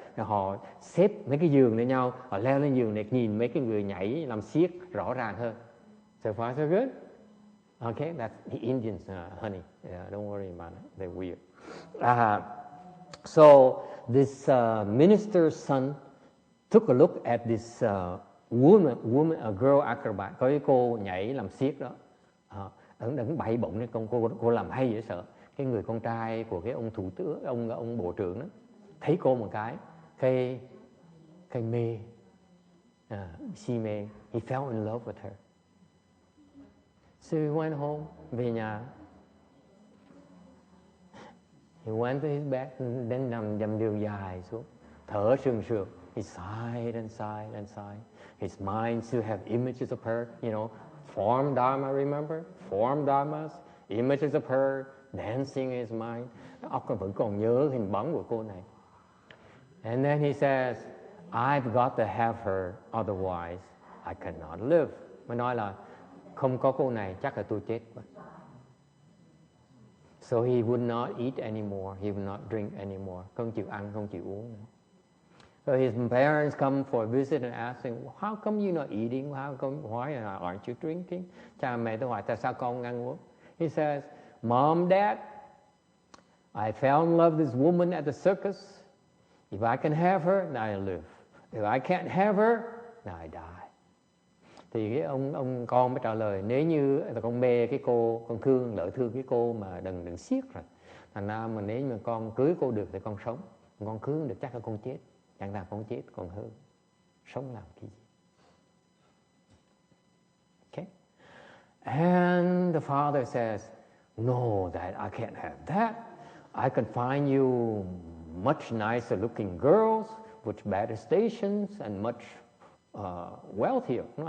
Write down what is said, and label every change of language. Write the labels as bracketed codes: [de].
[vi] Họ xếp mấy cái giường lên nhau, họ leo lên giường để nhìn mấy cái người nhảy làm xiếc rõ ràng hơn. [en] So far so good. Okay, that's the Indians, honey. Yeah, don't worry about it. They're weird. So this minister's son took a look at this woman, a girl acrobat. [vi] Có cái cô nhảy làm xiếc đó. Ấn bay bổng đấy, cô làm hay dễ sợ. Cái người con trai của cái ông thủ tướng, ông bộ trưởng đó, thấy cô một cái mê, si mê. [en] He fell in love with her. So he went home, [vi] về nhà. [en] He went to his bed, [vi] đến nằm giường dài xuống, thở sườn sượt. [en] He sighed and sighed and sighed. His mind still have images of her, form dharma, remember? Form dharmas, images of her dancing in his mind. [vi] Óc vẫn còn nhớ hình bóng của cô này. [en] And then he says, I've got to have her, otherwise I cannot live. [vi] Mới nói là không có cô này chắc là tôi chết. [en] So he would not eat anymore. He would not drink anymore. [vi] Không chịu ăn, không chịu uống nữa. [en] So his parents come for a visit and ask him, how come you're not eating? Why aren't you drinking? [vi] Cha mẹ tôi hỏi tại sao con ăn uống? [en] He says, Mom, Dad, I fell in love with this woman at the circus. If I can have her, then I live. If I can't have her, then I die. [vi] Thì cái ông con mới trả lời, nếu như là con mê cái cô, con lỡ thương cái cô mà đừng siết rồi. Thành ra mà nếu mà con cưới cô được thì con sống, con cưới không được chắc là con chết. Chẳng là con chết còn hơn, sống làm cái gì? [en] Okay. And the father says, no, Dad, I can't have that. I can find you much nicer looking girls with better stations and much wealthier.